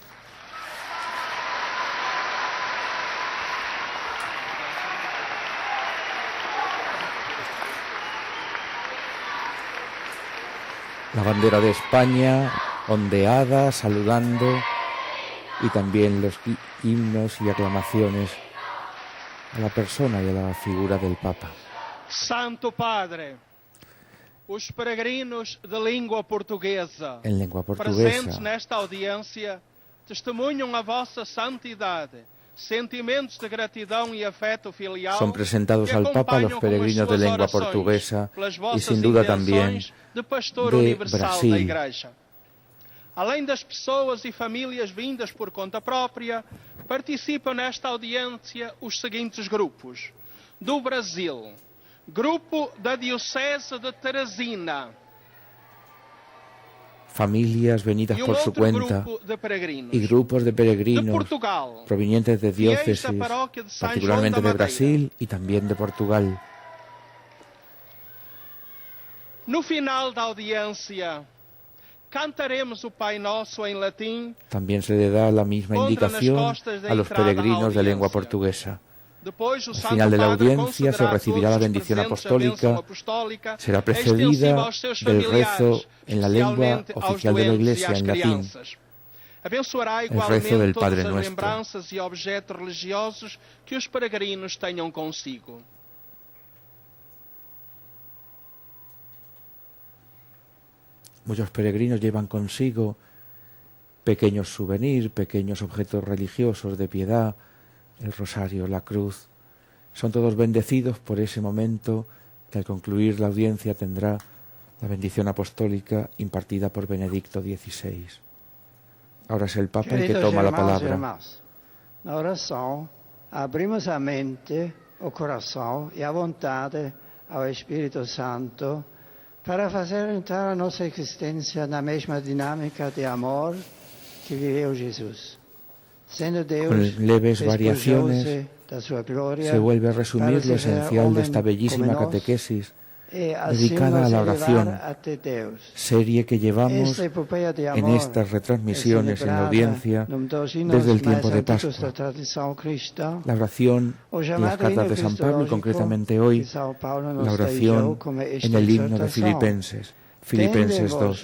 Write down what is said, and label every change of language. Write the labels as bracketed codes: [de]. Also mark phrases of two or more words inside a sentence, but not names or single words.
[es] La bandera de España ondeada, saludando, y también los himnos y aclamaciones a la persona y a la figura del Papa. [pt] Santo Padre, os peregrinos de língua portuguesa, [es] En lengua [pt] presentes [es] portuguesa, [pt] nesta audiência, te testemunham a vossa santidade, sentimentos de gratidão e afeto filial. [es] Son presentados al Papa los peregrinos de lengua portuguesa y sin duda también [pt] de pastor de universal da Brasil. Igreja. Além das pessoas e famílias vindas por conta própria, participam nesta audiência os seguintes grupos. Do Brasil, Grupo da Diocese de Teresina. [es] Familias venidas por su cuenta y grupos de peregrinos provenientes de diócesis, particularmente de Brasil y también de Portugal. [pt] No final da audiência, cantaremos o Pai Nosso em latim. [es] También se le da la misma indicación a los peregrinos de lengua portuguesa. Al final de la audiencia se recibirá la bendición apostólica, será precedida del rezo en la lengua oficial de la Iglesia, en latín, [pt] Abençoará [es] el rezo del [pt] igualmente [es] Padre [pt] todas as [es] Nuestro. [pt] lembranças e objetos religiosos que os peregrinos tenham consigo. [es] Muchos peregrinos llevan consigo pequeños souvenirs, pequeños objetos religiosos de piedad, el rosario, la cruz. Son todos bendecidos por ese momento que al concluir la audiencia tendrá la bendición apostólica impartida por Benedicto XVI. Ahora es el Papa el que toma la palabra. [pt] Na oração, abrimos a mente, o coração e a vontade ao Espírito Santo para fazer entrar a nossa existência na mesma dinâmica de amor que viveu Jesus. Sendo Deus, [es] Con leves variaciones [pt] da sua glória, [es] se vuelve a resumir lo esencial de esta bellísima catequesis dedicada a la oración, serie que llevamos en estas retransmisiones en la audiencia desde el tiempo de Pascua. La oración en las cartas de San Pablo y concretamente hoy la oración en el himno de Filipenses, Filipenses 2.